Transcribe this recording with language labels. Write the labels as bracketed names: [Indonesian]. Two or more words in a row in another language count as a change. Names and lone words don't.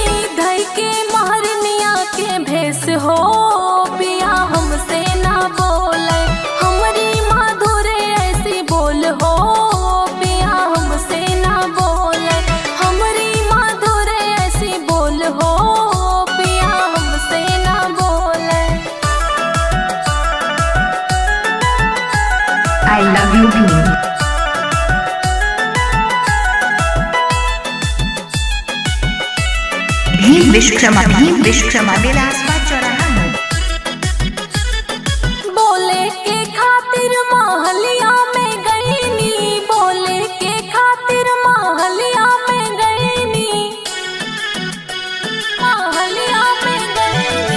[Bhojpuri] धई के महरनिया के भेस हो, पिया हमसे ना बोले। हमारी मधुर ऐसी बोल हो, पिया हमसे ना बोले। हमारी मधुर ऐसी बोल हो, पिया हमसे ना बोले। [English] I love you भीम। [Bhojpuri] विश्वकर्मा बेलासपा चौराहा। बोले के खातिर महलिया में गईनी, बोले के खातिर महलिया में गईनी, महलिया में गईनी।